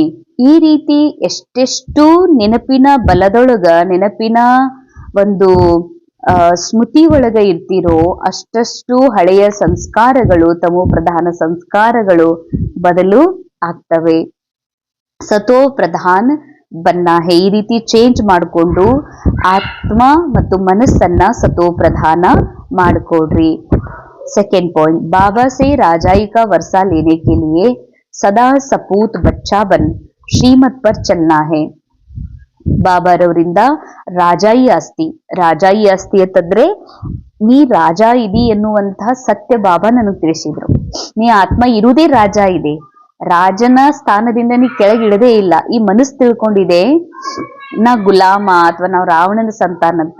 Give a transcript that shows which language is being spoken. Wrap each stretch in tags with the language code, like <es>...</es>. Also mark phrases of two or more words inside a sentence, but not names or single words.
<kn>ಈ ರೀತಿ ಎಷ್ಟೆಷ್ಟು ನೆನಪಿನ ಬಲದೊಳಗ, ನೆನಪಿನ ಒಂದು ಸ್ಮೃತಿ ಒಳಗ ಇರ್ತಿರೋ ಅಷ್ಟಷ್ಟು ಹಳೆಯ ಸಂಸ್ಕಾರಗಳು, ತಮೋ ಪ್ರಧಾನ ಸಂಸ್ಕಾರಗಳು ಬದಲು ಆಗ್ತವೆ.</kn> <hi>सतो प्रधान बनना है.</hi> <kn>ಈ ರೀತಿ ಚೇಂಜ್ ಮಾಡಿಕೊಂಡು ಆತ್ಮ ಮತ್ತು ಮನಸ್ಸನ್ನ ಸತೋ ಪ್ರಧಾನ ಮಾಡಿಕೊಡ್ರಿ.</kn> <en>second point,</en> <hi>बाबा से राजाई का वर्षा लेने के लिए सदा सपूत बच्चा बन श्रीमत पर चलना है.</hi> <kn>ಬಾಬಾರವರಿಂದ ರಾಜಾಯಿ ಆಸ್ತಿ. ರಾಜಾಯಿ ಆಸ್ತಿ ಅಂತಂದ್ರೆ ನೀ ರಾಜ ಇದಿ ಎನ್ನುವಂತಹ ಸತ್ಯ ಬಾಬಾ ನನಗೆ ತಿಳಿಸಿದ್ರು. ನೀ ಆತ್ಮ ಇರುವುದೇ ರಾಜ ಇದೆ, ರಾಜನ ಸ್ಥಾನದಿಂದ ನೀ ಕೆಳಗಿಡದೇ ಇಲ್ಲ. ಈ ಮನಸ್ಸು ತಿಳ್ಕೊಂಡಿದೆ ನಾ ಗುಲಾಮ ಅಥವಾ ನಾವು ರಾವಣನ ಸಂತಾನ ಅಂತ.</kn>